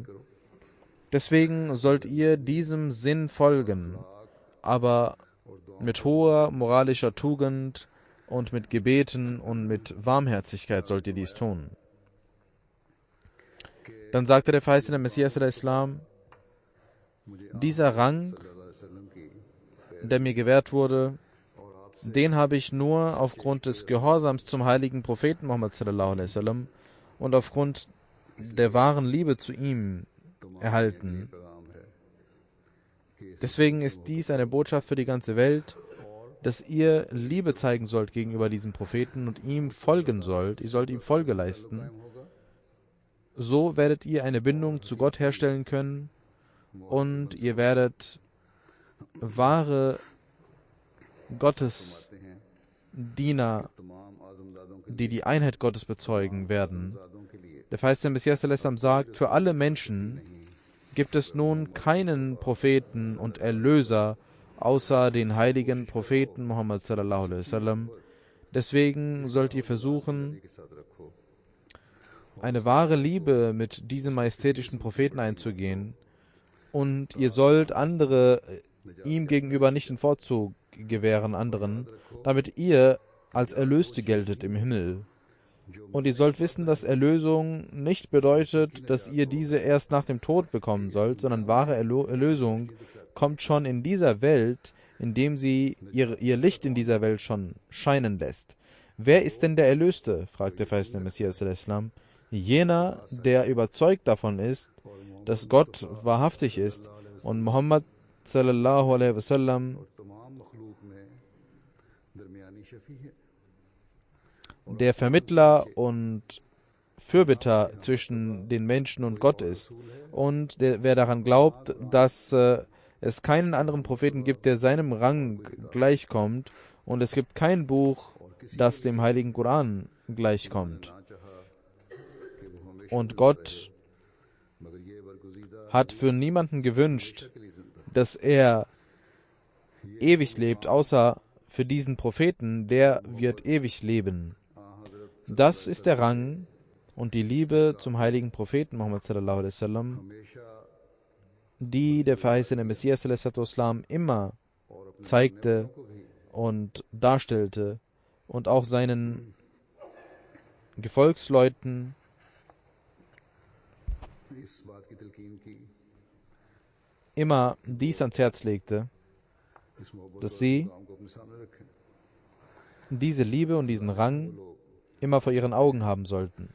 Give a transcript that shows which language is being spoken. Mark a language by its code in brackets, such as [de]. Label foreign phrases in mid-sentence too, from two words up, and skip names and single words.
[de] Deswegen sollt ihr diesem Sinn folgen, aber mit hoher moralischer Tugend und mit Gebeten und mit Warmherzigkeit sollt ihr dies tun. Dann sagte der verheißene Messias al-Islam, dieser Rang, der mir gewährt wurde, den habe ich nur aufgrund des Gehorsams zum heiligen Propheten Muhammad [ar] صلى الله عليه وسلم [de] und aufgrund der wahren Liebe zu ihm erhalten. Deswegen ist dies eine Botschaft für die ganze Welt, dass ihr Liebe zeigen sollt gegenüber diesem Propheten und ihm folgen sollt. Ihr sollt ihm Folge leisten. So werdet ihr eine Bindung zu Gott herstellen können und ihr werdet wahre Gottesdiener, die die Einheit Gottes bezeugen werden. Der verheißene Messias sagt, für alle Menschen gibt es nun keinen Propheten und Erlöser außer den heiligen Propheten Muhammad [ar] صلى الله عليه وسلم. [de] Deswegen sollt ihr versuchen, eine wahre Liebe mit diesem majestätischen Propheten einzugehen, und ihr sollt andere ihm gegenüber nicht den Vorzug gewähren anderen, damit ihr als Erlöste geltet im Himmel. Und ihr sollt wissen, dass Erlösung nicht bedeutet, dass ihr diese erst nach dem Tod bekommen sollt, sondern wahre Erlösung kommt schon in dieser Welt, indem sie ihr Licht in dieser Welt schon scheinen lässt. Wer ist denn der Erlöste? Fragte der Messias al-Islam. Jener, der überzeugt davon ist, dass Gott wahrhaftig ist und Muhammad [ar] صلى الله عليه وسلم [de] der Vermittler und Fürbitter zwischen den Menschen und Gott ist. Und wer daran glaubt, dass es keinen anderen Propheten gibt, der seinem Rang gleichkommt, und es gibt kein Buch, das dem heiligen Koran gleichkommt. Und Gott hat für niemanden gewünscht, dass er ewig lebt, außer für diesen Propheten, der wird ewig leben. Das ist der Rang und die Liebe zum heiligen Propheten Muhammad [ar] صلى الله عليه وسلم, [de] die der verheißene Messias [ar] صلى الله عليه وسلم [de] immer zeigte und darstellte und auch seinen Gefolgsleuten immer dies ans Herz legte, dass sie diese Liebe und diesen Rang immer vor ihren Augen haben sollten.